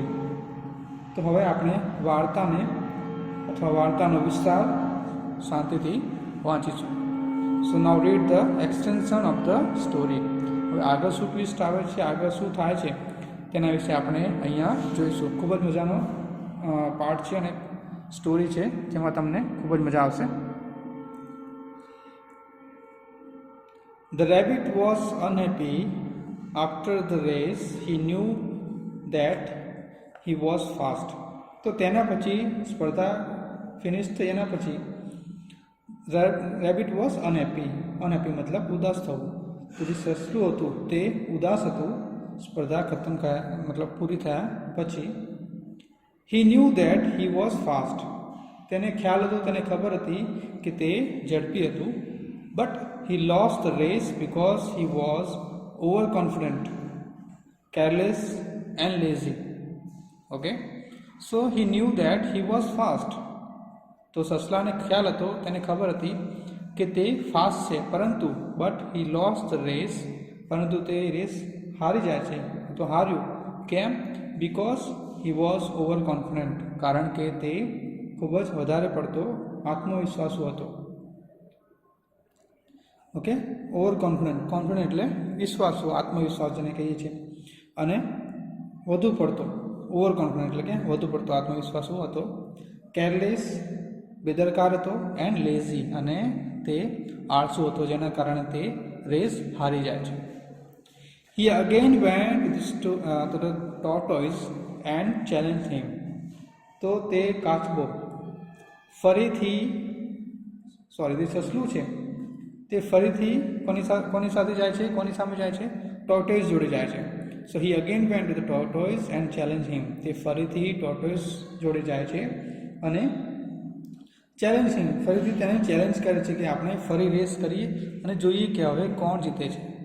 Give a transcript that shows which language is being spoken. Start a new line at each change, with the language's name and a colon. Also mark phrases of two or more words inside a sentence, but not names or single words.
Gujarati: તો હવે આપણે વાર્તાને અથવા વાર્તાનો વિસ્તાર શાંતિથી વાંચીશું.
English: So now read the extension of the story.
Gujarati: હવે આગળ શું ટ્વિસ્ટ આવે છે, આગળ શું થાય છે તેના વિશે આપણે અહીંયા જોઈશું. ખૂબ જ મજાનો પાર્ટ છે અને સ્ટોરી છે જેમાં તમને ખૂબ જ મજા આવશે.
English: The rabbit was unhappy after the race. He knew that he was fast.
Gujarati: તો તેના પછી સ્પર્ધા ફિનિશ થઈ એના પછી
English: rabbit was unhappy.
Gujarati: અનહેપી મતલબ ઉદાસ થવું. તો જે સસલું હતું તે ઉદાસ હતું સ્પર્ધા ખતમ મતલબ પૂરી થયા પછી.
English: He knew that he was fast.
Gujarati: તેને ખ્યાલ હતો, તેને ખબર હતી કે તે ઝડપી હતું.
English: બટ he lost the race because he was overconfident, careless and lazy. Okay, so he knew that he was fast.
Gujarati: તો સસલાને ખ્યાલ હતો, તેને ખબર હતી કે તે ફાસ્ટ છે, પરંતુ
English: But he lost the race,
Gujarati: પરંતુ તે રેસ હારી જાય છે. તો હાર્યું કેમ?
English: because he was overconfident,
Gujarati: કારણ કે તે ખૂબ જ વધારે પડતો આત્મવિશ્વાસુ હતો. ઓકે,
English: over confident
Gujarati: એટલે વિશ્વાસુ, આત્મવિશ્વાસ જેને કહીએ છીએ. અને વધુ પડતો,
English: over confident
Gujarati: એટલે કે વધુ પડતો આત્મવિશ્વાસુ હતો. કેરલેસ બેદરકાર હતો.
English: And lazy
Gujarati: અને તે આળસુ હતો, જેના કારણે તે રેસ હારી જાય છે.
English: He again went to the tortoise and challenged him.
Gujarati: તો તે કાચબો ફરીથી તે સસલું છે તે ફરીથી કોની સાથે જાય છે, કોની સામે જાય છે? ટોર્ટોઇસ જોડે જાય છે.
English: So he again went to the tortoise and challenge him.
Gujarati: તે ફરીથી ટોર્ટોઇસ જોડે જાય છે અને
English: challenge him,
Gujarati: ફરીથી તેને ચેલેન્જ કરે છે કે આપણે ફરી રેસ કરીએ અને જોઈએ કે હવે કોણ જીતે છે.